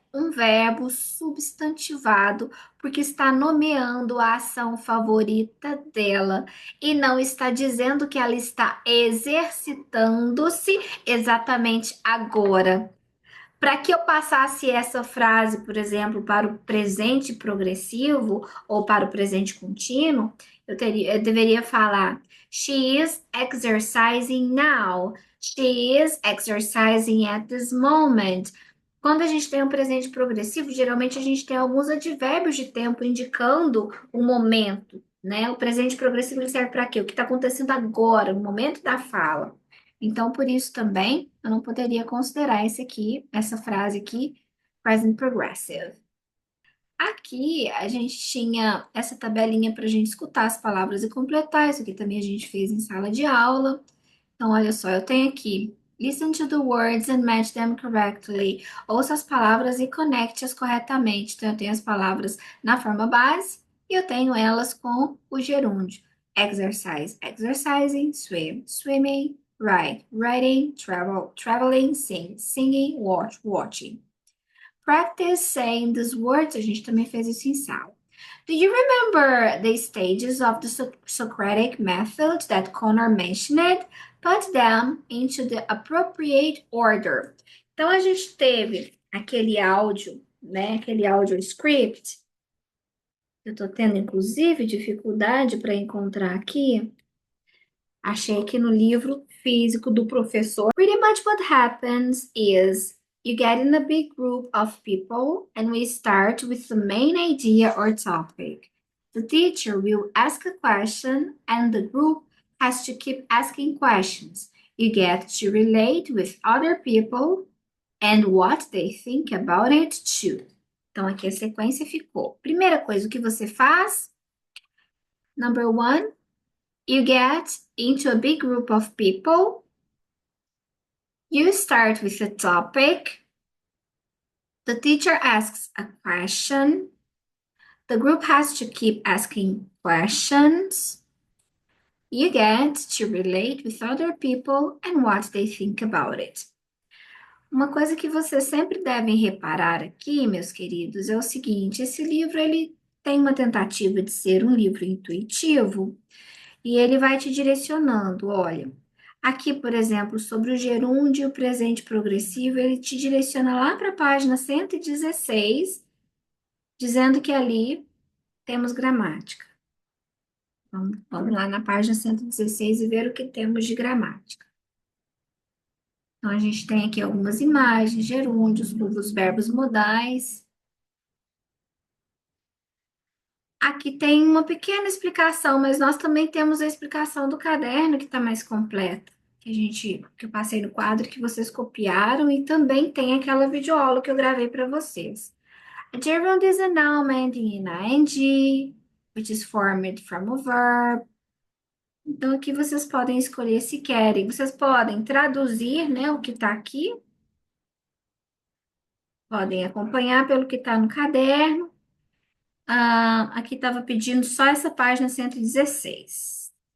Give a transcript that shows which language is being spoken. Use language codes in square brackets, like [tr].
[pt] um verbo substantivado porque está nomeando a ação favorita dela e não está dizendo que ela está exercitando-se exatamente agora. Para que eu passasse essa frase, por exemplo, para o presente progressivo ou para o presente contínuo, eu deveria falar: [en] She is exercising now. She is exercising at this moment. [pt] Quando a gente tem um presente progressivo, geralmente a gente tem alguns advérbios de tempo indicando o momento, né? O presente progressivo ele serve para quê? O que está acontecendo agora, o momento da fala. Então, por isso também, eu não poderia considerar essa frase aqui, present progressive. Aqui, a gente tinha essa tabelinha para a gente escutar as palavras e completar. Isso aqui também a gente fez em sala de aula. Então, olha só, eu tenho aqui, [en] listen to the words and match them correctly. [pt] Ouça as palavras e conecte-as corretamente. Então, eu tenho as palavras na forma base e eu tenho elas com o gerúndio. [en] Exercise, exercising, swim, swimming, ride, riding, travel, traveling, sing, singing, watch, watching. Practice saying these words. [pt] A gente também fez isso em sala. [en] Do you remember the stages of the Socratic method that Connor mentioned? Put them into the appropriate order. [pt] Então, a gente teve aquele áudio, né? Aquele audio script. Eu tô tendo, inclusive, dificuldade para encontrar aqui. Achei aqui no livro físico do professor. [en] Pretty much what happens is you get in a big group of people and we start with the main idea or topic. The teacher will ask a question and the group has to keep asking questions. You get to relate with other people and what they think about it too. [pt] Então, aqui a sequência ficou. Primeira coisa, o que você faz? [en] Number one, you get into a big group of people. You start with a topic. The teacher asks a question. The group has to keep asking questions. You get to relate with other people and what they think about it. [pt] Uma coisa que vocês sempre devem reparar aqui, meus queridos, é o seguinte: esse livro ele tem uma tentativa de ser um livro intuitivo e ele vai te direcionando. Olha, aqui, por exemplo, sobre o gerúndio e o presente progressivo, ele te direciona lá para a página 116, dizendo que ali temos gramática. Vamos lá na página 116 e ver o que temos de gramática. Então, a gente tem aqui algumas imagens, gerúndios, os verbos modais. Aqui tem uma pequena explicação, mas nós também temos a explicação do caderno que está mais completa, que eu passei no quadro que vocês copiaram e também tem aquela videoaula que eu gravei para vocês. [en] A gerund is a noun ending in ing, which is formed from a verb. [pt] Então, aqui vocês podem escolher se querem. Vocês podem traduzir, né, o que está aqui. Podem acompanhar pelo que está no caderno. Aqui estava pedindo só essa página 116.